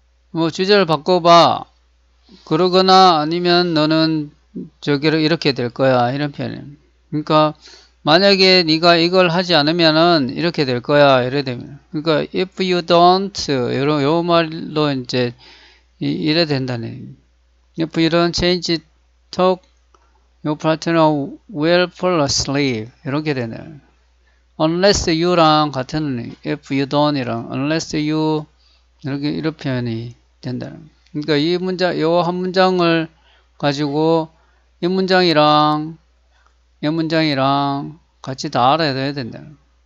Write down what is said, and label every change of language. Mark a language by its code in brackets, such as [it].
[ko] 뭐 주제를 바꿔봐. 그러거나 아니면 너는 저기를 이렇게 될 거야. 이런 표현입니다. 그러니까 만약에 네가 이걸 하지 않으면은 이렇게 될 거야. 이래 되면. 그러니까 [en] if you don't [ko] 요 말로 이제 이래 된다는. [en] if you don't change talk your partner will fall asleep. [ko] 이렇게 되네. [en] unless you [ko] 랑 같은 [en] if you don't [ko] 이랑 unless you 이렇게 이런 표현이 된다는. 그러니까 이 문장 요 한 문장을 가지고 이 문장이랑 이 문장이랑 같이 다 알아야 된다는.